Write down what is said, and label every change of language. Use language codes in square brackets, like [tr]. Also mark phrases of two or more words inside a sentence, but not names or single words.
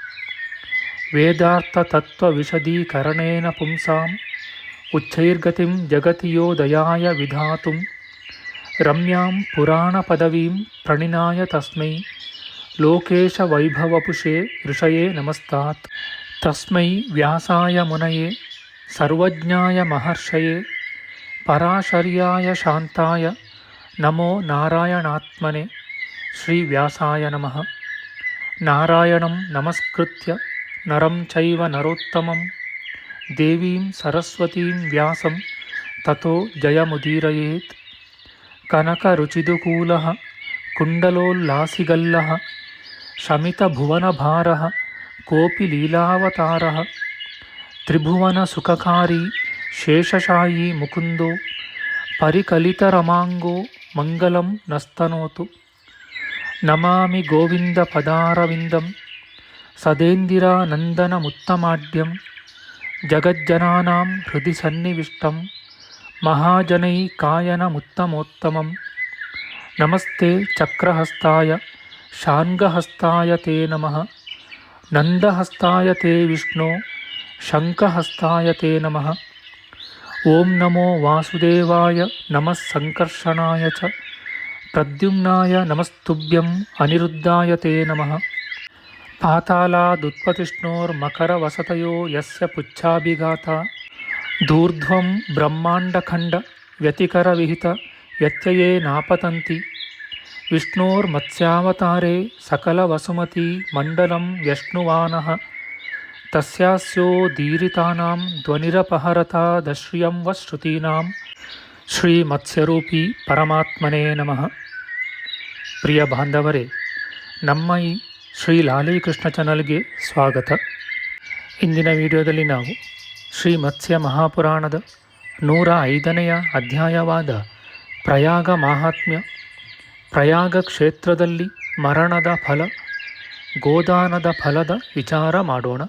[sa] वेदार्थतत्वविशदीकरणेन पुंसां उच्चैर्गतिं जगति यो दयाय विधातुं रम्यां पुराणपदवीं प्रणिनाय तस्मै लोकेशवैभवपुषे ऋषये नमस्तात्. तस्मै व्यासाय मुनये सर्वज्ञाय महर्षये पराशर्याय शान्ताय नमो नारायणात्मने. श्री व्यासाय नमः. नारायणं नमस्कृत्य नरं चैव नरोत्तमं देवीं सरस्वतीं व्यासं ततो जयमुदीरयेत्. कनकरुचिदुकूलः कुण्डलोल्लासिगल्लः शमितभुवनभारः कोपि लीलावतारः त्रिभुवनसुखकारि शेषशायी मुकुन्दो परिकलितरमाङ्गो मङ्गलं नस्तनोतु. नमामि गोविन्द पदारविन्दं सदेन्दिरानन्दनमुत्तमाड्यं जगज्जनानां हृदय सन्निविष्टं महाजनैकायनमुत्तमोत्तमं. नमस्ते चक्रहस्ताय शार्ङ्गहस्ताय ते नमः. नन्दहस्ताय ते विष्णो शङ्खहस्ताय ते नमः. ओं नमो वासुदेवाय नमः सङ्कर्षणाय च प्रद्युम्नाय नमस्तुभ्यं अनिरुद्धाय ते नमः. पातालादुत्पतिष्णोर्मकरवसतयो यस्य पुच्छाभिघाता धूर्ध्वं ब्रह्माण्डखण्ड व्यतिकरविहित व्यत्यये नापतन्ति. विष्णोर्मत्स्यावतारे सकलवसुमति मण्डलं व्यश्नुवानः तस्यास्योदीरितानां ध्वनिरपहरतादश्रियं व श्रुतीनां. श्री मत्स्यरूपि परमात्मने नमः. [kn] ಪ್ರಿಯ ಬಾಂಧವರೇ, ನಮ್ಮ ಈ ಶ್ರೀ ಲಾಲೀಕೃಷ್ಣ ಚಾನಲ್ಗೆ ಸ್ವಾಗತ. ಇಂದಿನ ವಿಡಿಯೋದಲ್ಲಿ ನಾವು ಶ್ರೀ ಮತ್ಸ್ಯ ಮಹಾಪುರಾಣದ 105ನೇ ಅಧ್ಯಾಯವಾದ ಪ್ರಯಾಗ ಮಾಹಾತ್ಮ್ಯ, ಪ್ರಯಾಗ ಕ್ಷೇತ್ರದಲ್ಲಿ ಮರಣದ ಫಲ, ಗೋದಾನದ ಫಲದ ವಿಚಾರ ಮಾಡೋಣ.